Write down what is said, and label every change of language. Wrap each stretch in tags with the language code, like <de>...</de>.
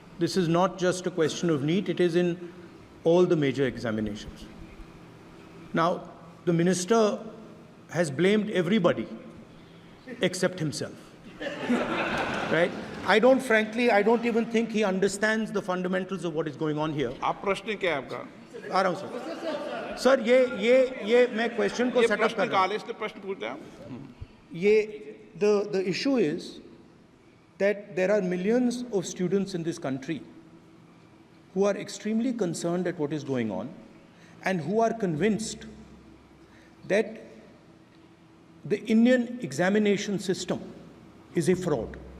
<en>This is not just a question of NEET, it is in all the major examinations. Now, the minister has blamed everybody except himself, right? I don't even think he understands the fundamentals of what is going on here.</en> <hi>आप प्रश्न क्या है आपका? आ रहा हूँ sir. Sir ये मैं question को सेटअप कर रहा हूँ। इसलिए प्रश्न पूछते हैं। ये</hi> <en>the issue is that there are millions of students in this country who are extremely concerned at what is going on and who are convinced that the Indian examination system is a fraud.</en>